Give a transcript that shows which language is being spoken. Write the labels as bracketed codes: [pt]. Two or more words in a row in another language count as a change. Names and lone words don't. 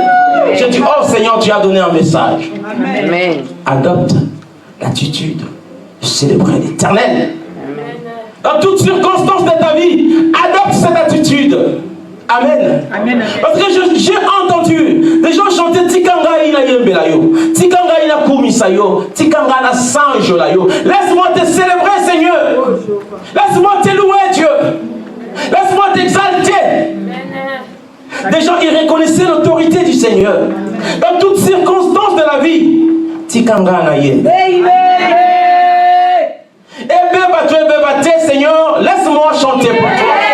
[fr] J'ai dit, oh Seigneur, tu as donné un message. Amen. Adopte l'attitude de célébrer l'Éternel. Dans toutes circonstances de ta vie, adopte cette attitude. Amen. Amen. Parce que j'ai entendu des gens chanter [ln] Tikanga ina yembelayo, Tikanga ina kumisayo, Tikanga na sanjo layo. [fr] Laisse-moi te célébrer, Seigneur. Laisse-moi te louer, Dieu. Laisse-moi t'exalter. Des gens qui reconnaissaient l'autorité du Seigneur. Dans toutes circonstances de la vie, [ln] Tikanga na yembe. [fr] Seigneur, laisse-moi chanter pour toi.